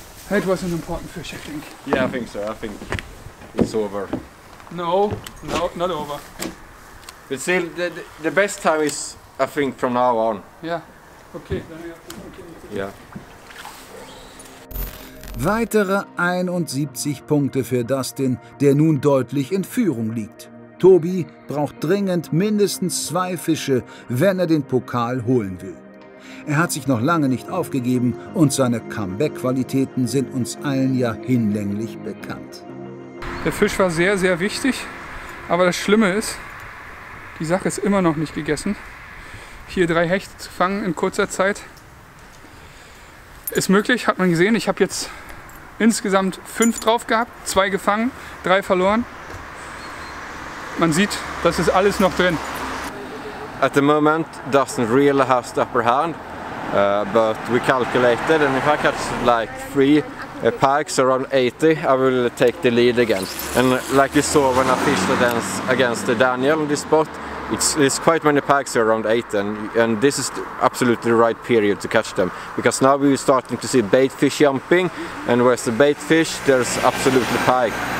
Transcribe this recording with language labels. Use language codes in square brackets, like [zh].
[en] It was an important fish, I think. Yeah, I think so. I think it's over. No, not over. But still, the best time is, I think, from now on. [de] Ja, [en] okay. [de] Dann [en] have to continue. Yeah. [de] Weitere 71 Punkte für Dustin, der nun deutlich in Führung liegt. Tobi braucht dringend mindestens 2 Fische, wenn er den Pokal holen will. Er hat sich noch lange nicht aufgegeben und seine Comeback-Qualitäten sind uns allen ja hinlänglich bekannt. Der Fisch war sehr, sehr wichtig, aber das Schlimme ist, die Sache ist immer noch nicht gegessen. Hier 3 Hechte zu fangen in kurzer Zeit ist möglich, hat man gesehen. Ich habe jetzt insgesamt 5 drauf gehabt, 2 gefangen, 3 verloren. Man sieht, das ist alles noch drin. [en] At the moment, Dustin really has the upper hand, but we calculated, and if I catch like 3 pikes around 80, I will take the lead again. And like you saw when I fished against Daniel on this spot, it's quite many pikes around 80, and this is absolutely the right period to catch them, because now we're starting to see bait fish jumping, and where's the bait fish, there's absolutely pike.